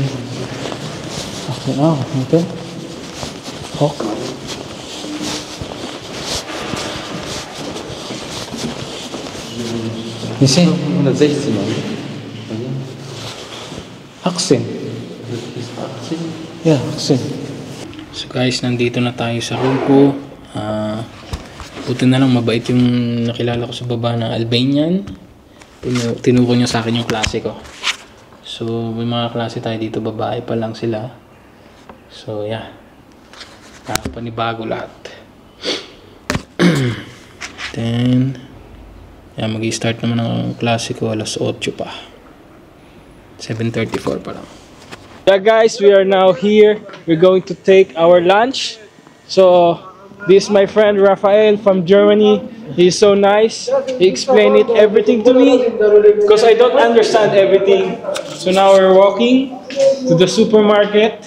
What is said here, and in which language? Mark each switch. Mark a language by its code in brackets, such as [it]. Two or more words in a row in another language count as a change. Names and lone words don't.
[tl] Okay, ito. Hawk. Nisi? 116 Mann. Aksin. [de] Das ist 18. Yeah, aksin. [en] So guys, [tl] nandito na tayo sa room ko. Buti na lang mabait yung nakilala ko sa baba na Albanian. Tinuro niya sa akin yung klase ko. So may mga klase tayo dito, babae pa lang sila. [en] So yeah, [tl] panibago lahat. [en] Then yeah, [tl] mag-i-start naman ang klase ko alas 8 pa. 7:34 pa lang. [en] Yeah guys, we are now here. We're going to take our lunch. So this is my friend Rafael from Germany. He's so nice. He explained everything to me because I don't understand everything. So now we're walking to the supermarket.